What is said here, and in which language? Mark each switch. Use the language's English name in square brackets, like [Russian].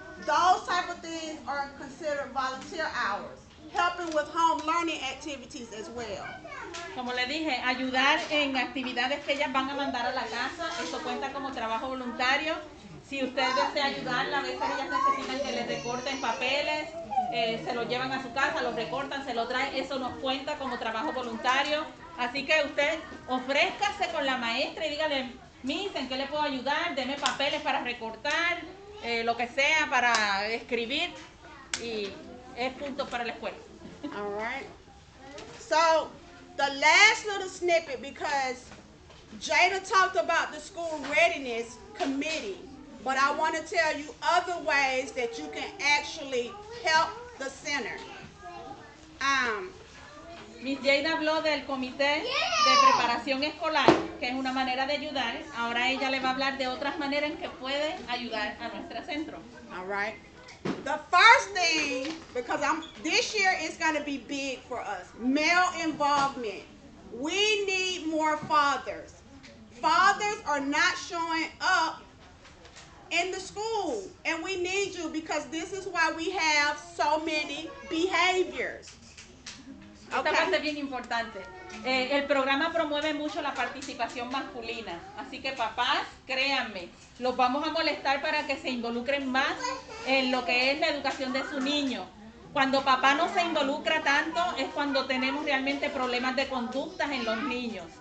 [English] Those type of things are considered volunteer hours. Helping with home learning activities as well. [Spanish] Como le dije, ayudar en actividades que ellas van a mandar a la casa, eso cuenta como trabajo voluntario. Si usted desea ayudarla, a veces ellas necesitan que les recorten papeles, se lo llevan a su casa, los recortan, se lo traen, eso nos cuenta como trabajo voluntario. Así que usted ofrézcase con la maestra y dígale, Miss, ¿en qué le puedo ayudar? Deme papeles para recortar, lo que sea, para escribir, y es punto para la escuela. [English] All right. So, the last little snippet, because Jada talked about the school readiness committee, but I want to tell you other ways that you can actually help the center. [Spanish] Miss Jada habló del comité de preparación escolar, que es una manera de ayudar. Ahora ella le va a hablar de otras maneras en que puede ayudar a nuestro centro. [English] All right. The first thing, because this year is going to be big for us, male involvement. We need more fathers. Fathers are not showing up in the school, and we need you, because this is why we have so many behaviors. [Spanish] Esta parte es bien importante. El programa promueve mucho la participación masculina, así que papás, créanme, los vamos a molestar para que se involucren más en lo que es la educación de su niño. Cuando papá no se involucra tanto es cuando tenemos realmente problemas de conductas en los niños.